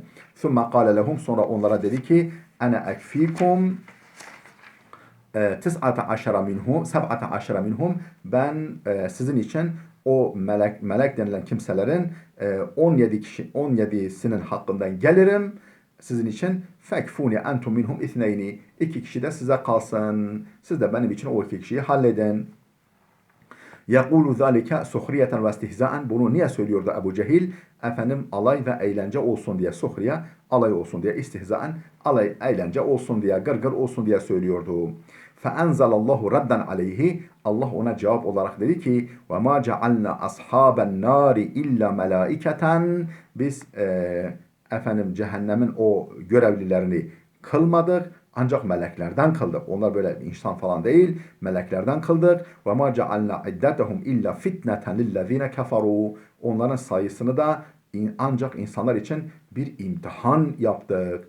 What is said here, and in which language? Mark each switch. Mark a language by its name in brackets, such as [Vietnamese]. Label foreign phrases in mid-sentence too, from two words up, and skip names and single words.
[Arabic] ثم قال لهم, [Turkish] sonra onlara dedi ki [Arabic] أنا أكفيكم تسعة عشر منهم, [Turkish] ben sizin için o melek denilen kimselerin 17'sinin hakkından gelirim sizin için. [Arabic] فاكفوني أنتم منهم اثنين, [Turkish] 2 kişi de size kalsın. Siz de benim için o 2 kişiyi halledin. [Arabic] يَقُولُ ذَٰلِكَ سُخْرِيَةً وَاسْتِهْزَاءً. [Turkish] Bunu niye söylüyordu Ebu Cehil? Alay ve eğlence olsun diye, suhriye, alay olsun diye, istihzaen, eğlence olsun diye, gırgır olsun diye söylüyordu. [Arabic] فَاَنْزَلَ اللّٰهُ رَدًّا عَلَيْهِ. [Turkish] Allah ona cevap olarak dedi ki [Arabic] وَمَا جَعَلْنَا أَصْحَابَ النَّارِ اِلَّا مَلَائِكَةً. [Turkish] Biz cehennemin o görevlilerini kılmadık, ancak meleklerden kıldık. Onlar böyle insan falan değil, meleklerden kıldık. [Arabic] وما جعلنا عدتهم إلا فتنة للذين كفروا. [Turkish] Onların sayısını da ancak insanlar için bir imtihan yaptık.